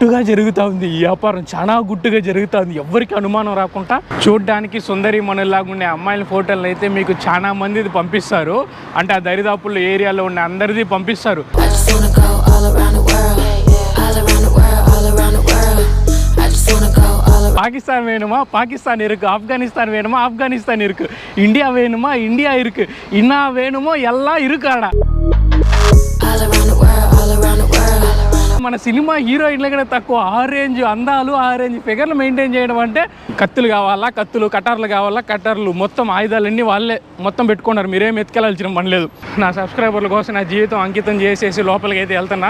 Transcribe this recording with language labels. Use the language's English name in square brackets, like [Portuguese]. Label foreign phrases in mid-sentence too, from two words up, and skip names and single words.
[Telugu] గుట్టుగా జరుగుతూ ఉంది ఈ వ్యాపారం, చాలా గుట్టుగా జరుగుతూ ఉంది. ఎవరికి అనుమానం రాకుండా చూడడానికి సుందరి మనలాగా ఉండే అమ్మాయిల ఫోటోలను అయితే మీకు చాలా మంది పంపిస్తారు. అంటే ఆ దరిదాపుల్లో ఏరియాలో ఉండే అందరిది పంపిస్తారు. [Tamil] பாகிஸ்தான் வேணுமா பாகிஸ்தான் இருக்கு, ஆப்கானிஸ்தான் வேணுமா ஆப்கானிஸ்தான் இருக்கு, இந்தியா வேணுமா இந்தியா இருக்கு, இன்னா வேணுமோ எல்லாம் இருக்காடா. [Telugu] మన సినిమా హీరోయిన్ల కూడా తక్కువ ఆరెంజ్ అందాలు, ఆరెంజ్ ఫిగర్లు మెయింటైన్ చేయడం అంటే కత్తులు కావాలా కత్తులు, కటార్లు కావాలా కటార్లు, మొత్తం ఆయుధాలన్నీ వాళ్ళే మొత్తం పెట్టుకున్నారు. మీరేం ఎత్తుకెళ్ళాల్సిన పని లేదు. నా సబ్స్క్రైబర్ల కోసం నా జీవితం అంకితం చేసేసి లోపలికి అయితే వెళ్తున్నా.